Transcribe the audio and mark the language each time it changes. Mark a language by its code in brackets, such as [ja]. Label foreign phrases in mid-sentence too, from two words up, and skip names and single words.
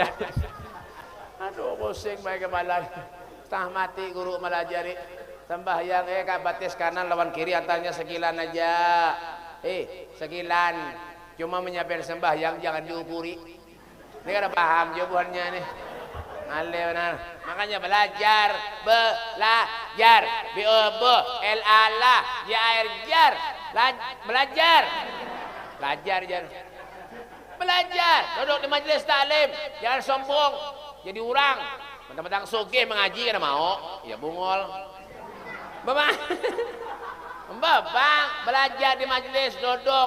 [bjn] Aduh pusing bae kemalan. Setengah mati guru melajari. Sembahyang batis kanan lawan kiri antaranya sekilan aja. Sekilan. Cuma menyiapkan sembahyang jangan diukuri. Ini kada paham jawabannya nih. Ale benar. Makanya belajar. B-O-B L-A-L-A J-A-R-Jar. Belajar. Belajar. Duduk di majelis taklim. Jangan sombong. Jadi orang. Mentang-mentang sugih mengaji kada mau. Ya bungol. Bapak. Belajar di majelis duduk.